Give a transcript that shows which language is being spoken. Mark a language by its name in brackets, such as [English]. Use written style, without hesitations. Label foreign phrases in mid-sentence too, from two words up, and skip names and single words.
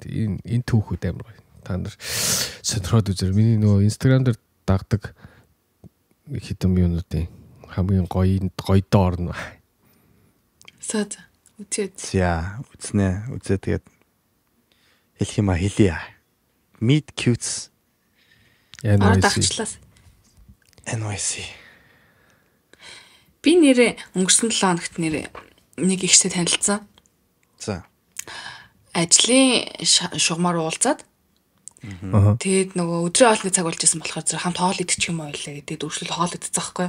[Mongolian] Энэ түүхүүд амар гоё. Та нар сонирхоод үзэр. Миний нөгөө Instagram дээр дагдаг хитэн юмнуудын хамгийн гоё доор нь. Саад үзээд. За үзнэ. Үзээ тэгээд хэлэх юм хэлье. [English] Meet cutes. NYC. [Mongolian] Би нэрээ өнгөрсөн 7 хоногт нэрээ нэг ихтэй танилцсан. За. Ажлын шугамар уулзаад. Тэгээд нөгөө өдрийн хоолны цаг болж исэн болохоор зэрэг хамт хоол идчих юм ойлаа гэдэг дөрвөл хоол идчих байхгүй.